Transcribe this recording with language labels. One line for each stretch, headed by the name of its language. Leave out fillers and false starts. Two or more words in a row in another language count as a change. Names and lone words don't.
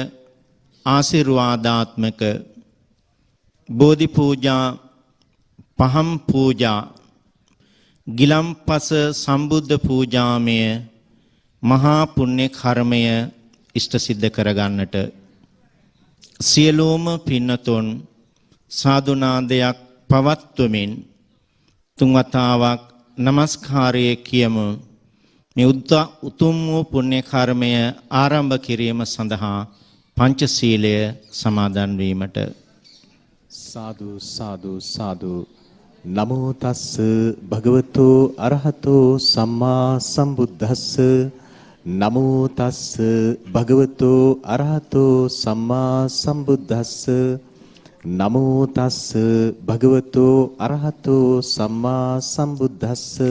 Sinhala: ආශිර්වාදාත්මක බෝධි පූජා, පහම් පූජා, ගිලම්පස සම්බුද්ධ පූජාමය මහා පුණ්‍ය කර්මය ඉෂ්ට සිද්ධ කරගන්නට සියලුම පින්නතුන් සාදුනාදයක් පවත්වමින් තුන්වතාවක් නමස්කාරය කියමු. මේ උතුම් වූ පුණ්‍ය කර්මය ආරම්භ කිරීම සඳහා පංචශීලය සමාදන් වීමට සාදු සාදු සාදු.
Pali: නමෝ තස්ස භගවතු අරහතෝ සම්මා සම්බුද්දස්ස. නමෝ තස්ස භගවතු අරහතෝ සම්මා සම්බුද්දස්ස. නමෝ තස්ස භගවතු අරහතෝ සම්මා සම්බුද්දස්ස.